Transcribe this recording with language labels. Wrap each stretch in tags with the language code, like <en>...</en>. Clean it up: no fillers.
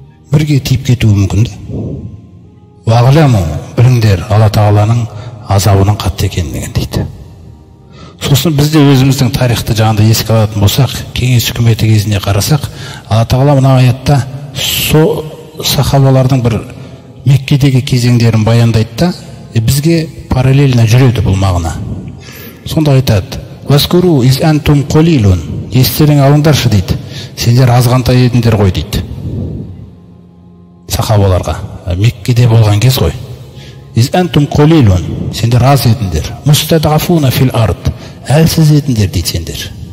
<kk>Бірге тиіп кетуі мүмкін.</kk> <ar>Вағламу,</ar> <kk>біліңдер, Алла Тағаланың азабының қатты екендігін дейді. Сосын бізде өзіміздің тарихты жаңағыда еске алатын болсақ, кеңес үкіметі кезіне қарасақ, Алла Тағала мына аятта сахабалардың бір Меккедегі кезеңдерін баяндайды да, бізге параллельно жүреді бұл мағына. Сонда айтады:</kk> <ar>«Васкуру из антум қолилун».</ar> <kk>Естерің алыңдаршы дейді. Сендер азғантай едіңдер ғой дейді. Сахабаларға Меккеде болған кез ғой.</kk> <ar>Из антум қолилун.</ar> <kk>Сендер аз едіңдер.</kk> <ar>Мустадғафуна фил ард.</ar> <kk>Әлсіз едіңдер дейді сендер.</kk>